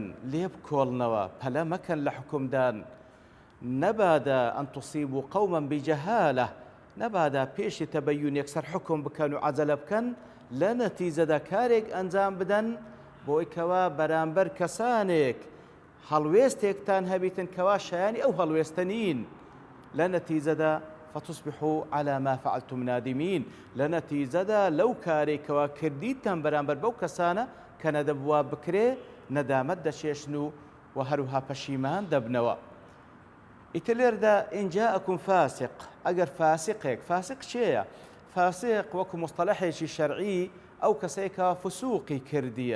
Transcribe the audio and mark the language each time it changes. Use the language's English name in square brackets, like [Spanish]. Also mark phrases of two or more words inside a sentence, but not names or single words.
[Central Kurdish] لێ بکۆڵنەوە پەلە مەکەن لە حکومدان نەبادا [Arabic] ئەن توصیبوا قەوما بجەهالە [Central Kurdish] نەبادا پێشی تەبەیون یەکسەر حکم بکەن و عەجەلە بکەن لە نەتیجەدا کارێک ئەنجام بدەن بۆی کەوا بەرامبەر کەسانێک هەڵوێستێکتان هەبیتن کەوا شایانی ئەو هەڵوێستە نین لە نەتیجەدا [Arabic] فتصبحوا على ما فعلتم نادمين [Central Kurdish] لە نەتیجەدا لەو کارێکەوە کردیتان بەرامبەر بەو کەسانە کە نەدەبووە بکرێ نەدامەت دەچێشن و هەروها پەشیمان دەبنەوە. ئیتر لێرەدا [Arabic] ئین جاءەکم فاسق [Central Kurdish] ئەگەر فاسقێک فاسق چێیە؟ فاسق وەکو مستەلەحێکی شەرعی ئەو کەسێکە فسوقی کردیە.